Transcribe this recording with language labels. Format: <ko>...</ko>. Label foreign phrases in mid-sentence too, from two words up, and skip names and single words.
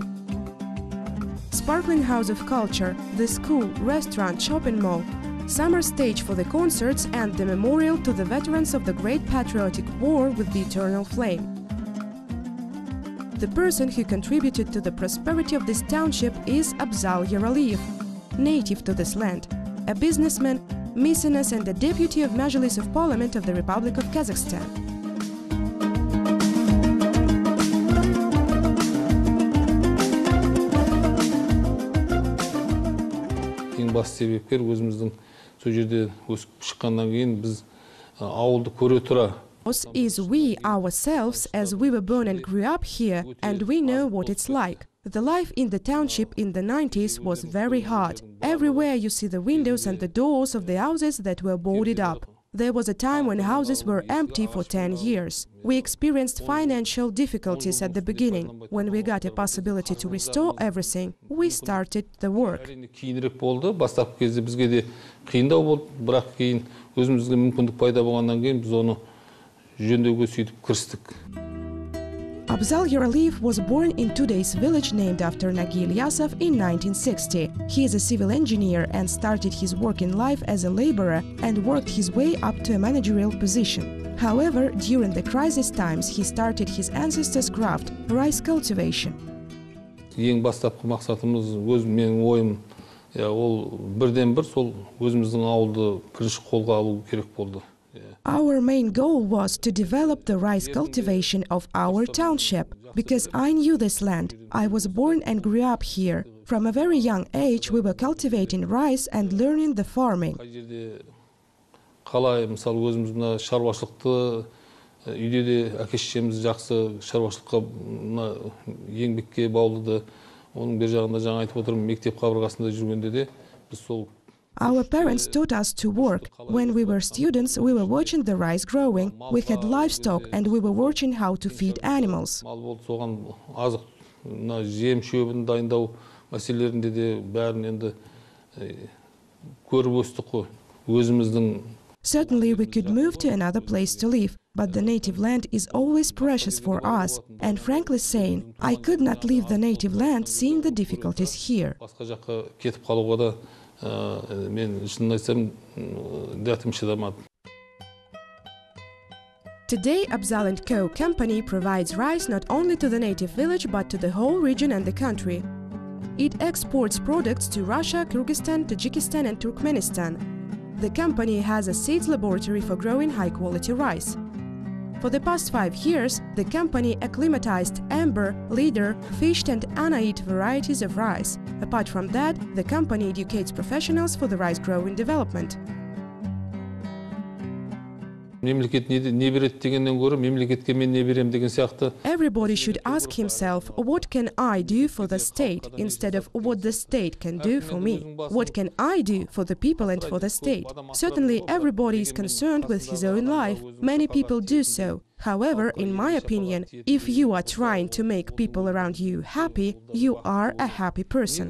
<en>Sparkling house of culture, the school, restaurant, shopping mall, summer stage for the concerts and the memorial to the veterans of the Great Patriotic War with the eternal flame. The person who contributed to the prosperity of this township is Abzal Yaraliyev, native to this land, a businessman, mecenas and a deputy of Majlis of Parliament of the Republic of Kazakhstan.</en> <kk>Ең басты себепкер өзіміздің сол жерде өсіп шыққаннан кейін біз ауылды көре тұра</kk> <en>Is we ourselves, as we were born and grew up here, and we know what it's like. The life in the township in the 90s was very hard. Everywhere you see the windows and the doors of the houses that were boarded up. There was a time when houses were empty for 10 years. We experienced financial difficulties at the beginning. When we got a possibility to restore everything, we started the work.</en> <kk>Кейінірек болды. Бастапқы кезде бізге де қиындау болды, бірақ кейін өзімізге мүмкіндік пайда болғаннан кейін біз оны жөндеуге сөйтіп кірістік.</kk> <en>Abzal Yaraliyev was born in today's village named after Nagi Ilyasov in 1960. He is a civil engineer and started his working life as a laborer and worked his way up to a managerial position. However, during the crisis times, he started his ancestors' craft, rice cultivation.</en> <kk>Ең бастапқы мақсатымыз, менің ойым, ол бірден бір сол өзіміздің ауылды бірінші қолға алу керек болды.</kk> <en>Our main goal was to develop the rice cultivation of our township, because I knew this land. I was born and grew up here. From a very young age, we were cultivating rice and learning the farming.</en> <kk>Қалай, мысалы, өзіміз мына шаруашылықты үйде де әке-шешеміз жақсы шаруашылыққа еңбекке баулыды. Оның бер жағында жаңа айтып отырмын, мектеп қабырғасында жүргенде де біз сол</kk> <en>Our parents taught us to work. When we were students, we were watching the rice growing. We had livestock and we were watching how to feed animals.</en> <kk>Мал болды, соған азық, жем шөбін дайындау мәселелерінде де бәрін енді көріп өстік қой. Өзіміздің</kk> <en>Certainly we could move to another place to live, but the native land is always precious for us. And frankly saying, I could not leave the native land seeing the difficulties here.</en> <kk>Басқа жаққа кетіп қалуға да мен шынын айтсам дәтім шыдамады.</kk> <en>Today, Abzal & Co. company provides rice not only to the native village but to the whole region and the country. It exports products to Russia, Kyrgyzstan, Tajikistan and Turkmenistan. The company has a seeds laboratory for growing high-quality rice. For the past 5 years, the company acclimatized amber, leader, fished and anaid varieties of rice. Apart from that, the company educates professionals for the rice growing development.</en> <kk>Мемлекет не береді дегеннен гөрі мемлекетке мен не берем деген сияқты.</kk> <en>Everybody should ask himself, what can I do for the state, instead of what the state can do for me? What can I do for the people and for the state? Certainly, everybody is concerned with his own life. Many people do so. However, in my opinion, if you are trying to make people around you happy, you are a happy person.</en>